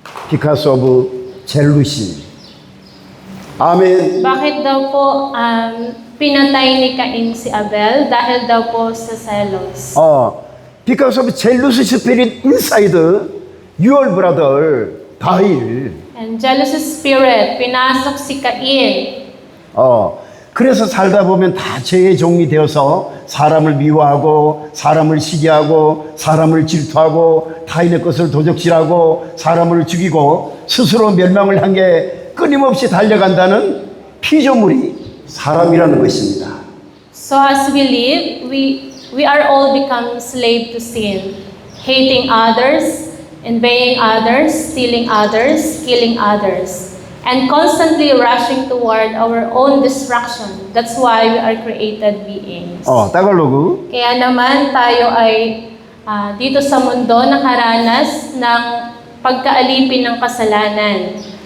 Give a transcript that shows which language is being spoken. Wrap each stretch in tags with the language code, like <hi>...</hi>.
<en>Because of jealousy. Amen.</en> <tl>Bakit daw po pinatay ni Cain si Abel? Dahil daw po sa selos.</tl> <en>Because of jealous spirit inside your brother died. And jealous spirit,</en> <tl>pinasok si Cain.</tl> <ko>그래서 살다 보면 다 죄의 종이 되어서 사람을 미워하고 사람을 시기하고 사람을 질투하고 타인의 것을 도적질하고 사람을 죽이고 스스로 멸망을 향해 끊임없이 달려간다는 피조물이 사람이라는 것입니다.</ko> <en>So as we live, we are all become slave to sin, hating others, envying others, stealing others, killing others, and constantly rushing toward our own destruction. That's why we are created beings.</en> <ko>따갈로그.</ko> <tl>Kaya naman tayo ay dito sa mundo nakaranas ng pagkaalipin ng kasalanan.</tl>